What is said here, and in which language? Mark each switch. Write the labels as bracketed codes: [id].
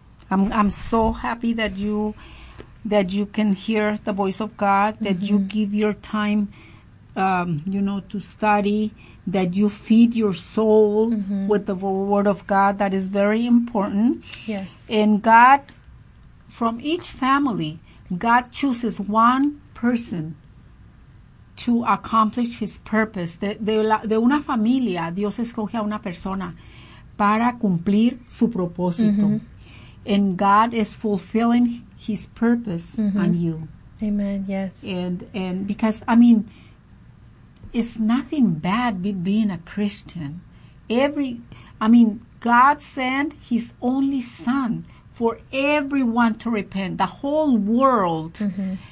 [en] I'm so happy that you can hear the voice of God, that mm-hmm. you give your time you know, to study, that you feed your soul mm-hmm. with the word of God. That is very important. Yes. And God, from each family, God chooses one person to accomplish his purpose. [es] De una familia, Dios escoge a una persona para cumplir su propósito. Mm-hmm. [en] And God is fulfilling his purpose mm-hmm. on you. Amen, yes. And because, I mean, it's nothing bad with being a Christian. God sent his only son for everyone to repent, the whole world. Mm-hmm.